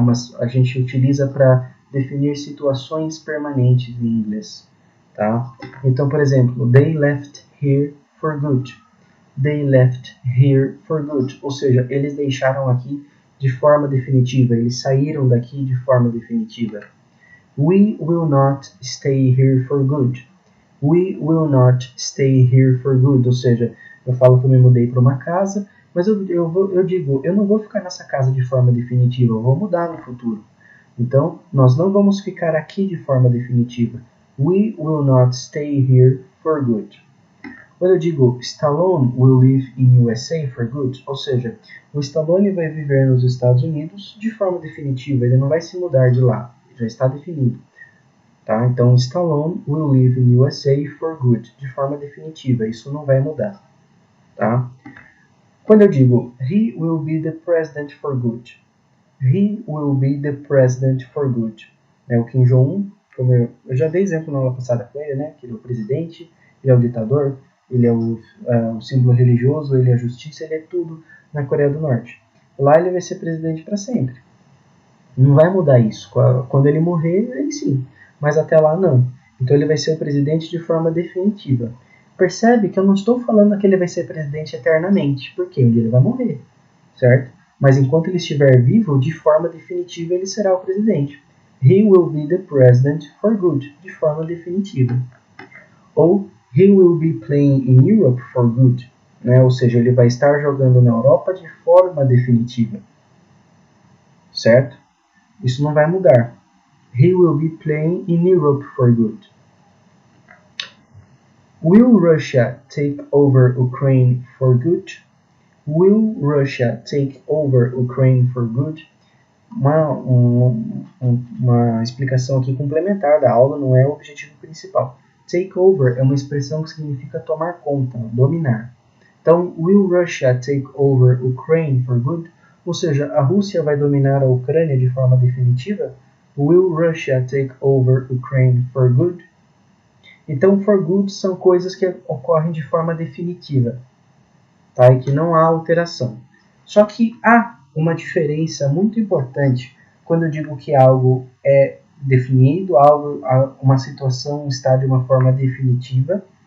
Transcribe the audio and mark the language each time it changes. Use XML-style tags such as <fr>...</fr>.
<pt>Mas a gente utiliza para definir situações permanentes em inglês. Tá? Então, por exemplo,</pt> <en>they left here for good. They left here for good.</en> <pt>Ou seja, eles deixaram aqui de forma definitiva. Eles saíram daqui de forma definitiva.</pt> <en>We will not stay here for good. We will not stay here for good.</en> <pt>Ou seja, eu falo que eu me mudei para uma casa, mas eu digo, eu não vou ficar nessa casa de forma definitiva, eu vou mudar no futuro. Então, nós não vamos ficar aqui de forma definitiva.</pt> <en>We will not stay here for good.</en> <pt>Quando eu digo</pt> <en>Stallone will live in USA for good,</en> <pt>ou seja, o Stallone vai viver nos Estados Unidos de forma definitiva, ele não vai se mudar de lá, já está definido. Tá? Então,</pt> <en>Stallone will live in USA for good,</en> <pt>de forma definitiva, isso não vai mudar. Tá? Quando eu digo</pt> <en>he will be the president for good, he will be the president for good.</en> <pt>O Kim Jong-un, como eu já dei exemplo na aula passada com ele, né? Que ele é o presidente, ele é o ditador, ele é o símbolo religioso, ele é a justiça, ele é tudo na Coreia do Norte. Lá ele vai ser presidente para sempre. Não vai mudar isso. Quando ele morrer, ele sim. Mas até lá não. Então ele vai ser o presidente de forma definitiva. Percebe que eu não estou falando que ele vai ser presidente eternamente, porque um dia ele vai morrer, certo? Mas enquanto ele estiver vivo, de forma definitiva ele será o presidente.</pt> <en>He will be the president for good,</en> <pt>de forma definitiva.</pt> <en>Ou he will be playing in Europe for good, né?</en> <pt>Ou seja, ele vai estar jogando na Europa de forma definitiva, certo? Isso não vai mudar.</pt> <en>He will be playing in Europe for good. Will Russia take over Ukraine for good? Will Russia take over Ukraine for good?</en> <pt>Uma explicação aqui complementar da aula, não é o objetivo principal. Take over é uma expressão que significa tomar conta, dominar.</pt> <en>Então, will Russia take over Ukraine for good?</en> <pt>Ou seja, a Rússia vai dominar a Ucrânia de forma definitiva?</pt> <en>Will Russia take over Ukraine for good?</en> <pt>Então, for good são coisas que ocorrem de forma definitiva, tá? E que não há alteração. Só que há uma diferença muito importante quando eu digo que algo é definido, uma situação está de uma forma definitiva.</pt>